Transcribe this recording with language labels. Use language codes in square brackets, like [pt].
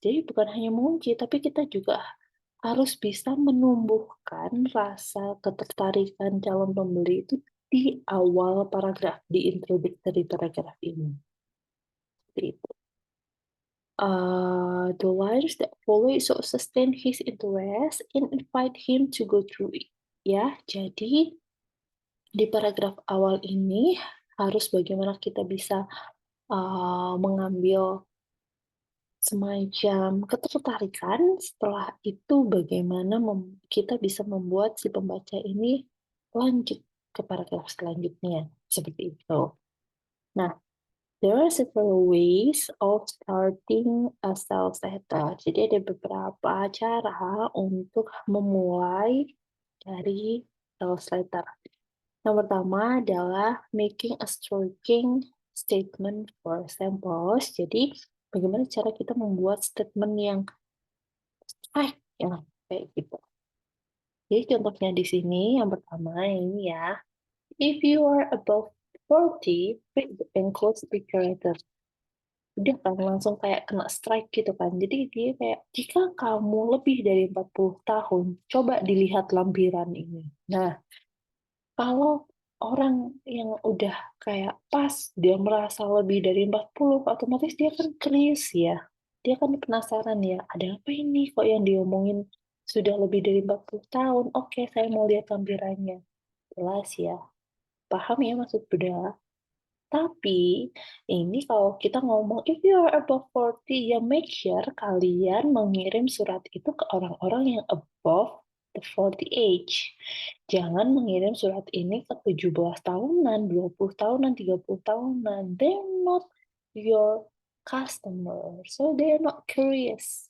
[id] Jadi bukan hanya mengunci, tapi kita juga harus bisa menumbuhkan rasa ketertarikan calon pembeli itu di awal paragraf, di introductory paragraf ini. Seperti itu. [en] The lines that follow so sustain his interest and invite him to go through it. [id] Ya, jadi di paragraf awal ini harus bagaimana kita bisa mengambil semacam ketertarikan, setelah itu bagaimana kita bisa membuat si pembaca ini lanjut ke paragraf selanjutnya, seperti itu. Nah, [en] There are several ways of starting a sales letter. [id] Jadi ada beberapa cara untuk memulai dari sales letter. Yang pertama adalah [en] making a striking statement for samples. [id] Jadi bagaimana cara kita membuat statement yang strike, yang kayak gitu. Jadi contohnya di sini yang pertama ini ya. [en] If you are above 40, read the enclosed declarator. [id] Udah kan langsung kayak kena strike gitu kan. Jadi dia kayak, jika kamu lebih dari 40 tahun, coba dilihat lampiran ini. Nah, kalau orang yang udah kayak pas, dia merasa lebih dari 40, otomatis dia kan curious ya. Dia kan penasaran ya, ada apa ini kok yang diomongin sudah lebih dari 40 tahun. Oke, saya mau lihat lampirannya. Jelas ya. Paham ya maksud Bunda? Tapi, ini kalau kita ngomong, [en] if you are above 40, [id] ya make sure kalian mengirim surat itu ke orang-orang yang [en] above the 40 age. [id] Jangan mengirim surat ini ke 17 tahunan, 20 tahunan, 30 tahunan. [en] They're not your customer, so they're not curious.